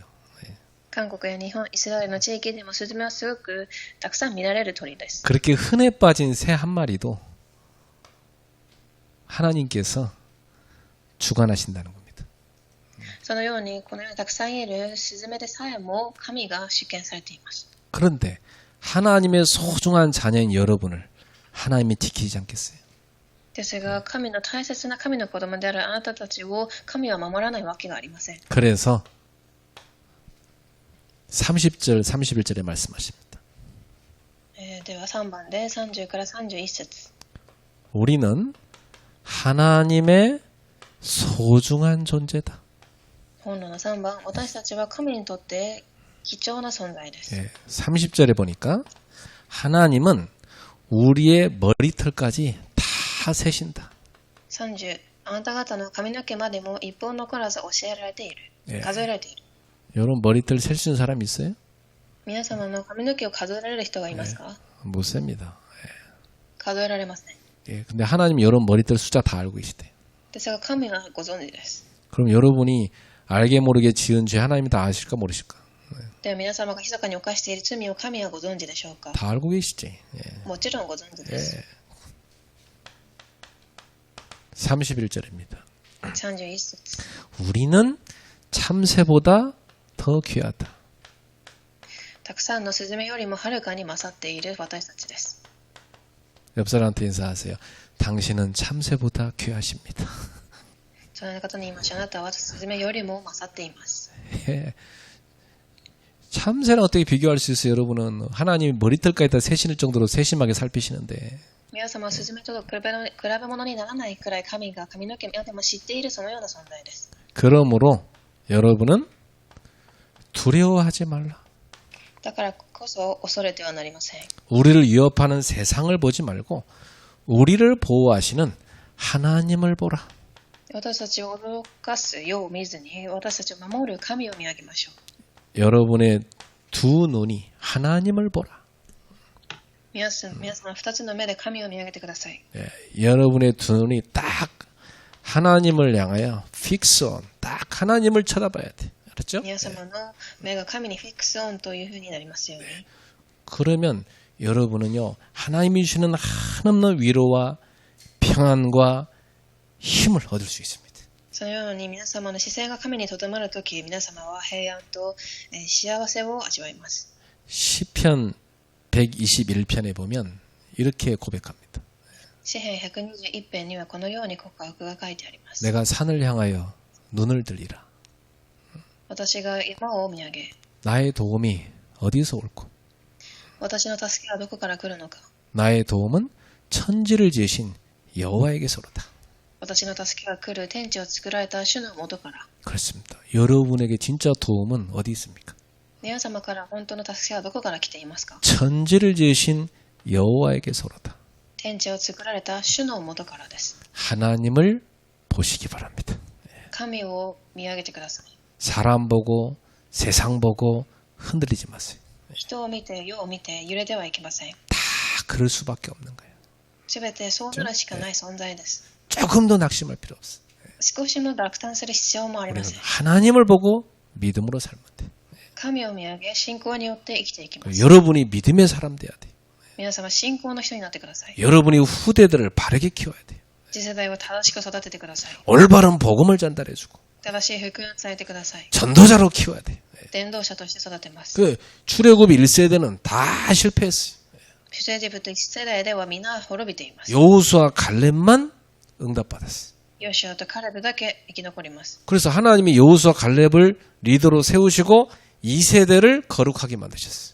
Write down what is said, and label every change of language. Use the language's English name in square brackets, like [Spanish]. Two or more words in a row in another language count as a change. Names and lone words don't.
[Japanese] 韓国や日本、イスラエルの地域でもスズメはすごくたくさん見られる鳥です。 [Korean] 그렇게 흔해 빠진 새 한 마리도 하나님께서 주관하신다는 겁니다. [Japanese] そのようにこのようにたくさんいるスズメでさえも神が主権されています。 [Korean] 그런데 하나님의 소중한 자녀인 여러분을 하나님이 지키지 않겠어요? [Japanese] ですが神の大切な神の子供であるあなたたちを神は守らないわけがありません。 [Korean] 그래서 30절, 31절에 말씀하십니다. [Japanese] では3番で30から31節 [Korean] 우리는 하나님의 소중한 존재다. [Japanese] 本論の3番、私たちは神にとって貴重な存在です。 [Korean] 예, 30절에 보니까 하나님은 우리의 머리털까지 다 세신다. [Japanese] 30、あなた方の髪の毛までも一本残らず教えられている。数えられている。 [Korean] 여러분 머리털 셀 수 있는 사람 있어요? [Japanese] 皆様の髪の毛を数えられる人がいますか？ [Korean] 못 셉니다. [Japanese] 数えられません。 [Korean] 예, 근데 하나님이 여러분 머리털 숫자 다 알고 계시대요. [Japanese] ですが神はご存知です。 [Korean] 그럼 여러분이 알게 모르게 지은 죄 하나님이 다 아실까 모르실까? [Japanese] では皆様が密かに犯している罪を神はご存知でしょうか？ [Korean] 다 알고 계시지. 예. [Japanese] もちろんご存知です。 [Korean] 31절입니다. [Japanese] 31節 [Korean] 우리는 참새보다 더 귀하다. [Japanese] たくさんのスズメよりもはるかに勝っている私たちです。 [Korean] 옆 사람한테 인사하세요. 당신은 참새보다 귀하십니다. [Japanese] その方に言いましょう。あなたはスズメよりも勝っています。 [Korean] 예. 참새랑 어떻게 비교할 수 있어요, 여러분은? 하나님이 머리털까지 다 세신을 정도로 세심하게 살피시는데. [Japanese] 皆様はスズメと比べ物にならないくらい神が髪の毛までも知っているそのような存在です。 [Korean] 그러므로 여러분은 두려워하지 말라. [Japanese] だからこそ恐れてはなりません。 [Korean] 우리를 위협하는 세상을 보지 말고 우리를 보호하시는 하나님을 보라. [Japanese] 私たちを驚かすよう見ずに私たちを守る神を見上げましょう。 [Korean] 여러분의 두 눈이 하나님을 보라. [Japanese] 皆さん二つの目で神を見上げてください。 [Korean] 예, 여러분의 두 눈이 딱 하나님을 향하여 [English] fix on, [Korean] 딱 하나님을 쳐다봐야 돼. 알았죠? [Japanese] 皆様の目が神に [English] fix on [Japanese] というふうになりますように。 [Korean] 그러면 여러분은요, 하나님이 주시는 한없는 위로와 평안과 힘을 얻을 수 있습니다. [Japanese] そのように皆様の視線が神にとどまるとき、皆様は平安と幸せを味わいます。 [Korean] 시편 121편에 보면 이렇게 고백합니다. [Japanese] 詩編121編にはこのように告白が書いてあります。 [Korean] 내가 산을 향하여 눈을 들리라. [Japanese] 私が山を見上げ、 [Korean] 나의 도움이 어디서 올고 [Japanese] 私の助けはどこから来るのか。 [Korean] 나의 도움은 천지를 지으신 여호와에게서로다. [Japanese] 私の助けが来る天地を作られた主の元から。 [Korean] 그렇습니다. 여러분에게 진짜 도움은 어디 있습니까? [Japanese] 皆様から本当の助けはどこから来ていますか？ [Korean] 천지를 지으신 여호와에게서로다. [Japanese] 天地を作られた主の元からです。 [Korean] 하나님을 보시기 바랍니다. [Japanese] 神を見上げてください。 [Korean] 사람 보고 세상 보고 흔들리지 마세요. [Japanese] 人を見て、世を見て揺れてはいけません。 [Korean] 다 그럴 수밖에 없는 거예요. [Japanese] すべてそうなるしかない存在です。 [Korean] 조금도 낙심할 필요 없어요. [Japanese] 少しも落胆する必要もありま [Korean] 우리는 [Japanese] せん。 [Korean] 하나님을 보고 믿음으로 살면 돼. [Japanese] 神を見上げ、信仰によって生きていきます。 [Korean] 여러분이 믿음의 사람 돼야 돼. [Japanese] 皆様、信仰の人になってください。 [Korean] 여러분이 후대들을 바르게 키워야 돼. [Japanese] 次世代を正しく育ててください。 [Korean] 올바른 복음을 전달해주고 [Japanese] 正しい福音を伝えてください。 [Korean] 전도자로 키워야 돼. [Japanese] 伝道者として育てます。 [Korean] 그 출애굽 1세대는 다 실패했어요. [Japanese] 出エジプト1世代では皆滅びています。 [Korean] 여호수아 갈렙만 응답받았어요. [Japanese] ヨシュアとカレブだけ生き残ります。 [Korean] 그래서 하나님이 여호수아 갈렙을 리더로 세우시고 2세대를 거룩하게 만드셨어요.